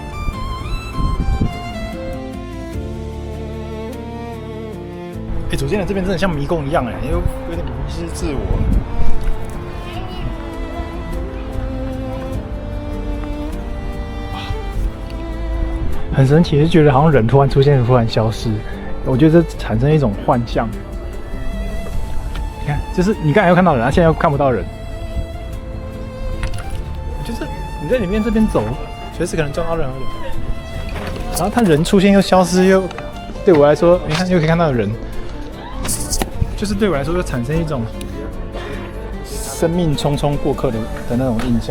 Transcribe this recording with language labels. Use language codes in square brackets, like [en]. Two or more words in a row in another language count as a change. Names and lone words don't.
[zh] 左肩的這邊真的像迷宮一樣又有點迷失自我。很神奇，就覺得好像人突然出現，突然消失。我覺得這產生一種幻象。你看，就是你刚才又看到人，現在又看不到人。就是你在裡面這邊走，隨時可能撞到任何人。然後他人出現又消失，又對我來說，你看又可以看到人，就是對我來說又產生一種生命匆匆過客的那種印象。